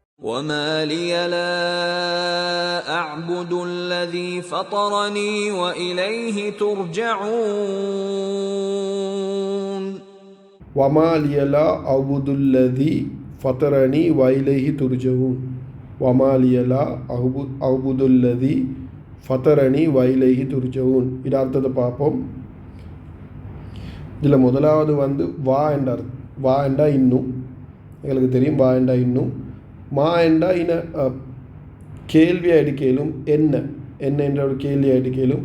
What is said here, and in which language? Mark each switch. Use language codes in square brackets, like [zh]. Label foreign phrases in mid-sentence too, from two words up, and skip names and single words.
[ar] وَمَا لِيَ لَا أَعْبُدُ الَّذِي فَطَرَنِي وَإِلَيْهِ تُرْجَعُونَ وَمَا لِيَ لَا أَعْبُدُ الَّذِي فَطَرَنِي وَإِلَيْهِ تُرْجَعُونَ وَمَا لِيَ لَا أَعْبُدُ الَّذِي فطرني وإليه ترجعون. [ta] இது அர்த்தத்தை பார்ப்போம். இதில் முதலாவது வா என்ற வா என்றா இன்னும், எங்களுக்கு தெரியும் வா என்றா இன்னும். மா என்றா கேள்வியாக எடுக்கலும், என்ன என்ற ஒரு கேள்வியாக எடுக்கலும்.